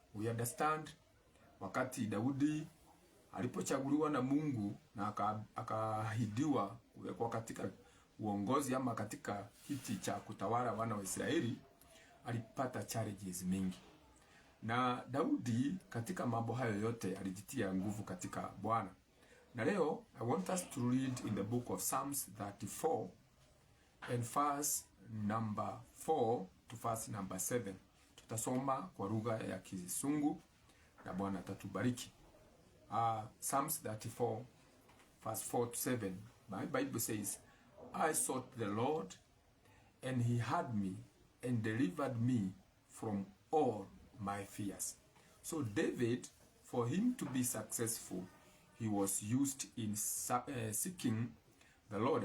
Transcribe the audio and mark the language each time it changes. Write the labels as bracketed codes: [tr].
[en] We understand [sw] wakati Daudi alipochaguliwa na Mungu na akaahidiwa kuwekwa katika uongozi ama katika kiti cha kutawala wana wa Israeli, alipata challenges mingi. Na Daudi katika mambo hayo yote alijitia nguvu katika Bwana. Na leo [en] I want us to read in the book of Psalms 34 and verse number 4 to verse number 7. [sw] Tutasoma kwa lugha ya Kizungu na Bwana atatubariki. [en] Psalms 34 verse 4 to 7. My Bible says, I sought the Lord, and He heard me and delivered me from all my fears. So David, for him to be successful, he was used in seeking the Lord.